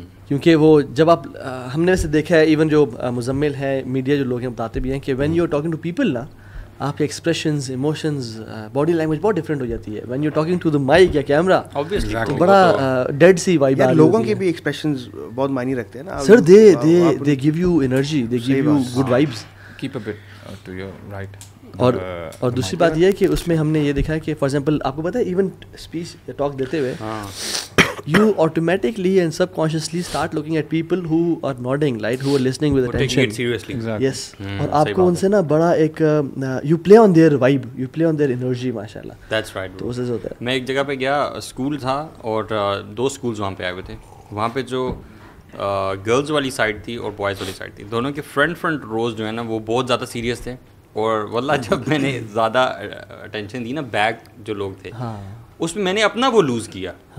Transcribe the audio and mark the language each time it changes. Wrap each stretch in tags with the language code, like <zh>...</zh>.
<ur>کیونکہ وہ جب آپ ہم نے ویسے دیکھا ہے ایون جو مزمل ہے میڈیا جو لوگ ہیں بتاتے بھی ہیں کہ</ur> <en>when you are talking to people</en> <ur>نا آپ کے ایکسپریشنز ایموشنز باڈی لینگویج بہت ڈفرینٹ ہو جاتی ہے.</ur> <en>when you talking to the mic یا camera</en> <ur>تو بڑا</ur> <en>Dead سی vibe.</en> <ur>لوگوں کے بھی ایکسپریشنز بہت معنی رکھتے ہیں نا سر.</ur> <en>They gave you energy, they gave you good vibes. Keep up it to your right.</en> <ur>اور دوسری بات یہ ہے کہ اس میں ہم نے یہ دیکھا ہے کہ</ur> <en>for example</en> <ur>آپ کو پتہ ہے ایون اسپیچ ٹاک دیتے ہوئے</ur> <en>you automatically and subconsciously start looking at people who are nodding, right, who are listening with attention. Taking it seriously. Exactly. Yes.</en> <ur>اور آپ کو ان سے نا بڑا ایک</ur> <en>you play on their vibe, you play on their energy</en> <ur>ماشاءاللہ.</ur> <en>That's right.</en> <ur>تو اسے ہوتا ہے. میں ایک جگہ پہ گیا, اسکول تھا اور 2 اسکولز وہاں پہ آئے ہوئے تھے. وہاں پہ جو گرلز والی سائڈ تھی اور بوائز والی سائڈ تھی, دونوں کے فرنٹ روز جو ہے نا وہ بہت زیادہ سیریس تھے. اور واللہ جب میں نے زیادہ اٹینشن دی نا بیک جو لوگ تھے اس میں نے اپنا وہ لوز کیا.</ur>